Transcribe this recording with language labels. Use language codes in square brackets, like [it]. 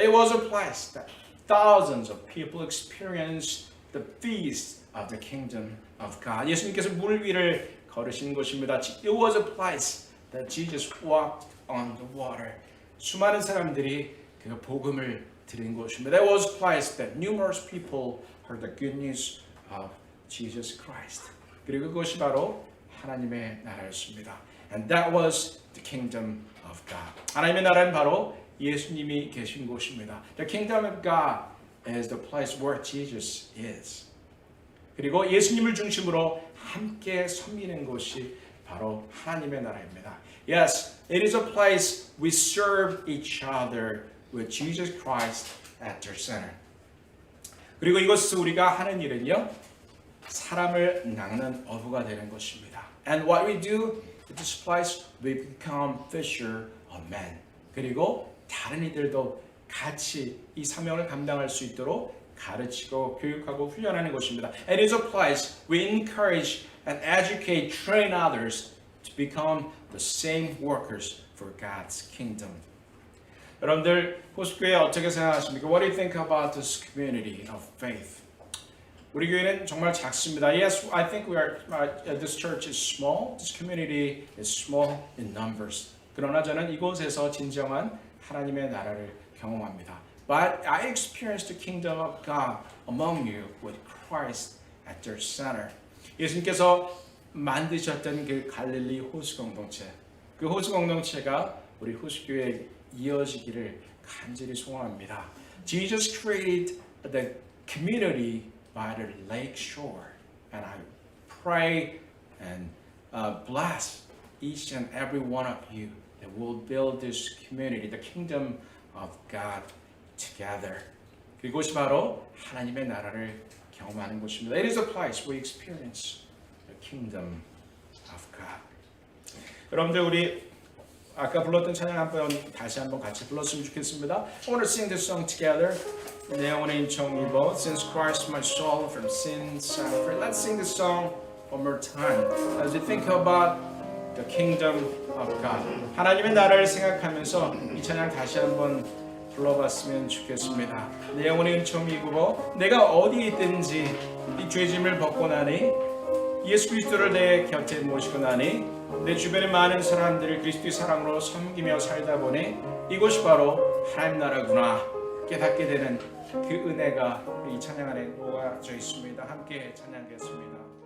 [en] It was a place that thousands of people experienced the feast of the kingdom of God. [ko] 예수님께서 물 위를 걸으신 곳입니다. [en] It was a place that Jesus walked on the water. [ko] 수많은 사람들이 그 복음을 들은 곳입니다. [en] That was a place that numerous people heard the good news of Jesus Christ. [ko] 그리고 그것이 바로 하나님의 나라였습니다. [en] And that was the kingdom of God. [ko] 하나님의 나라는 바로 예수님이 계신 곳입니다. [en] The kingdom of God is the place where Jesus is. [ko] 그리고 예수님을 중심으로 함께 섬기는 곳이 바로 하나님의 나라입니다. [en] Yes, it is a place we serve each other with Jesus Christ at their center. [ko] 그리고 이곳에서 우리가 하는 일은요, 사람을 낚는 어부가 되는 것입니다. [en] And what we do at this place, we become fisher of men. [ko] 그리고 다른 이들도 같이 이 사명을 감당할 수 있도록 가르치고 교육하고 훈련하는 곳입니다. [en] It is a place we encourage and educate, train others to become the same workers for God's kingdom. [ko] 여러분들 호수교회 어떻게 생각하십니까? [en] What do you think about this community of faith? [ko] 우리 교회는 정말 작습니다. [en] Yes, I think this church is small. This community is small in numbers. [ko] 그러나 저는 이곳에서 진정한 하나님의 나라를 경험합니다. [en] But I experienced the kingdom of God among you with Christ at their center. [ko] 예수님께서 만드셨던 그 갈릴리 호수 공동체, 그 호수 공동체가 우리 호수교회에 이어지기를 간절히 소원합니다. [en] Jesus created the community by the lake shore, and I pray and bless each and every one of you that will build this community, the kingdom of God together. [ko] 그곳이 바로 하나님의 나라를 경험하는 곳입니다. [en] It is a place we experience the kingdom of God. [ko] 여러분들 우리 아까 불렀던 찬양 한번 다시 한번 같이 불렀으면 좋겠습니다. [en] I want to sing this song together. [ko] 내 영혼의 임청 입어 [en] Since Christ my soul from sin set free. Let's sing this song one more time as we think about the kingdom of God. [ko] 하나님의 나라를 생각하면서 이 찬양 다시 한번 불러봤으면 좋겠습니다. 내 영혼의 임청 입어 내가 어디에 있든지 이 죄짐을 벗고 나니 예수 그리스도를 내 곁에 모시고 나니 내 주변의 많은 사람들을 그리스도의 사랑으로 섬기며 살다 보니 이곳이 바로 하나님 나라구나 깨닫게 되는 그 은혜가 이 찬양 안에 녹아져 있습니다. 함께 찬양하겠습니다.